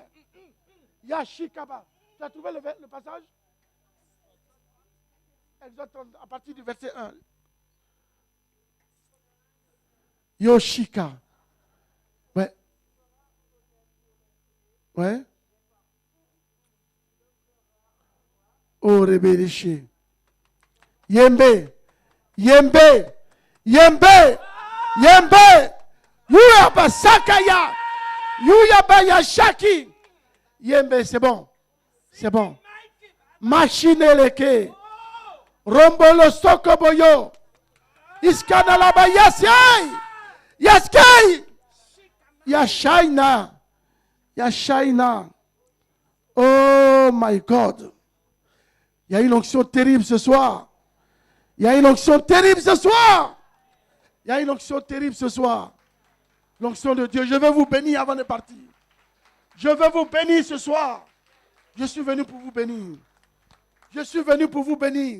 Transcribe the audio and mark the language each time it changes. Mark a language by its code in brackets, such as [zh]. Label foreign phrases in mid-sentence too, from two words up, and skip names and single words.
[fr] Yashikaba. Tu as trouvé le passage? Exode 30, à partir du verset 1. Yoshika. Ouais. Ouais. Oh, Rebédiché. Yembe. Yembe. Yembe. Yembe. Yuyaba Sakaya. Yuyaba Yashaki. Yembe, c'est bon. C'est bon. Machine leke. Rombolo Sokoboyo. Iskanalaba Yasyai. Yaskei. Yashaina. Yashaina. [en] Oh my God. [fr] Il y a une onction terrible ce soir. Il y a une onction terrible ce soir. Il y a une onction terrible ce soir. L'onction de Dieu. Je vais vous bénir avant de partir. Je vais vous bénir ce soir. Je suis venu pour vous bénir. Je suis venu pour vous bénir.